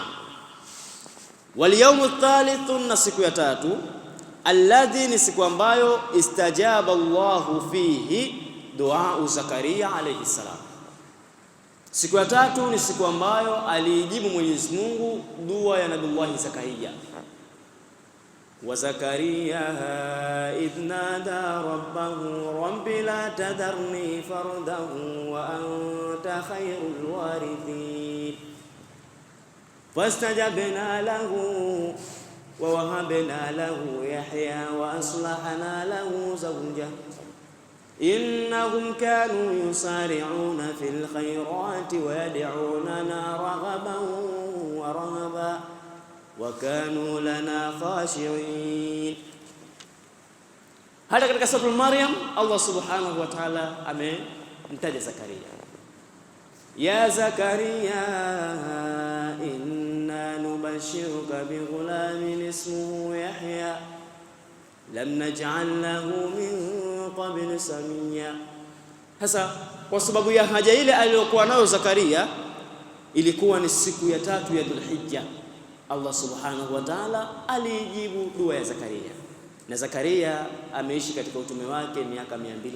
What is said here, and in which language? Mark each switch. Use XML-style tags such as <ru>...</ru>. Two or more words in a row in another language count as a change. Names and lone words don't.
<ar>واليوم الثالث,</ar> <sw>na siku ya tatu,</sw> <ar>الذي,</ar> <sw>ni siku ambayo</sw> <ar>استجاب الله فيه دعاء زكريا عليه السلام.</ar> <sw>Siku ya tatu ni siku ambayo alijibu Mwenyezi Mungu dua ya Nabii Zakaria.</sw> <ar>وزكريا إذ نادى ربه رب لا تذرني فردا وأنت خير الوارثين فاستجبنا له ووهبنا له يحيى وأصلحنا له زوجه إنهم كانوا يسارعون في الخيرات ويدعوننا رغبا ورهبا وكانوا لنا خاشعين.</ar> <sw>Hata katika sura Maryam</sw> <ar>الله سبحانه وتعالى</ar> <sw>amemtaja Zakaria.</sw> <ar>يا زكريا إنا نبشرك بغلام اسمه يحيى لم نجعل له من قبل سميا.</ar> <sw>Hasa kwa sababu ya haja ile aliyokuwa nayo Zakaria, ilikuwa ni siku ya tatu ya Dhulhijja,</sw> <ar>الله سبحانه وتعالى</ar> <sw>alijibu dua ya Zakaria, na Zakaria ameishi katika utume wake miaka 207.</sw>